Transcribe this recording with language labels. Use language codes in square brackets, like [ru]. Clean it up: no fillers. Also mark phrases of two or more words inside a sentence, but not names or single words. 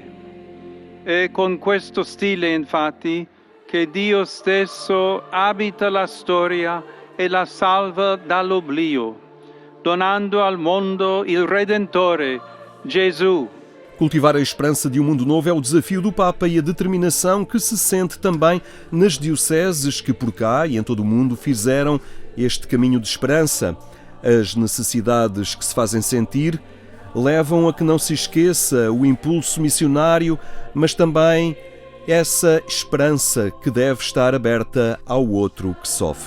[it] È con questo stile, infatti, che Dio stesso abita la storia e la salva dall'oblio, donando al mondo il Redentore, Gesù. [pt] Cultivar a esperança de um mundo novo é o desafio do Papa e a determinação que se sente também nas dioceses que por cá e em todo o mundo fizeram este caminho de esperança. As necessidades que se fazem sentir levam a que não se esqueça o impulso missionário, mas também essa esperança que deve estar aberta ao outro que sofre.